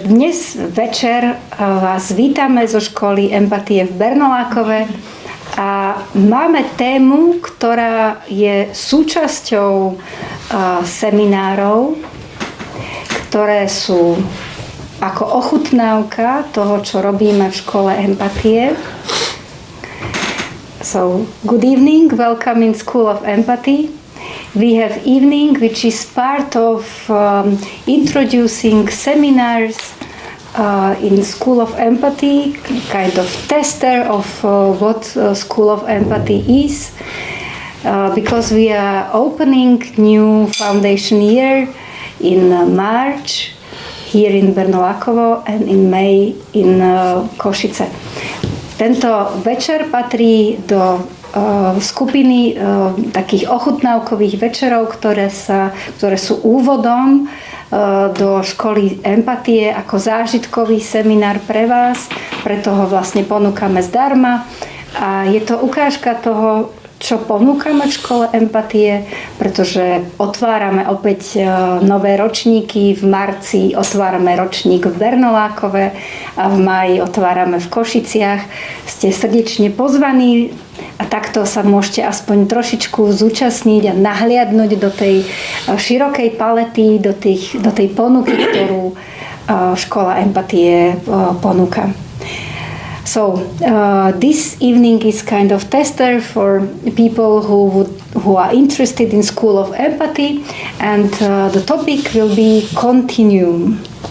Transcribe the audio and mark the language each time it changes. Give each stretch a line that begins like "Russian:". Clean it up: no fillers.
Slovak: Dnes večer vás vítame zo školy empatie v Bernolákove a máme tému, ktorá je súčasťou seminárov, ktoré sú ako ochutnávka toho, čo robíme v škole empatie.
English: So, good evening, welcome in School of Empathy. We have evening, which is part of introducing seminars in School of Empathy, kind of tester of what School of Empathy is, because we are opening new foundation year in March here in Bernolákovo and in May in Košice.
Slovak: Tento večer patrí do skupiny takých ochutnávkových večerov, ktoré sú úvodom do školy empatie ako zážitkový seminár pre vás, preto ho vlastne ponúkame zdarma a je to ukážka toho, čo ponúkame v škole empatie, pretože otvárame opäť nové ročníky. V marci otvárame ročník v Bernolákove a v máji otvárame v Košiciach. Ste srdečne pozvaní a takto sa môžete aspoň trošičku zúčastniť a nahliadnúť do tej širokej palety, do tej ponuky, ktorú škola empatie ponúka.
English: So this evening is kind of tester for people who are interested in School of Empathy, and the topic will be Continuum.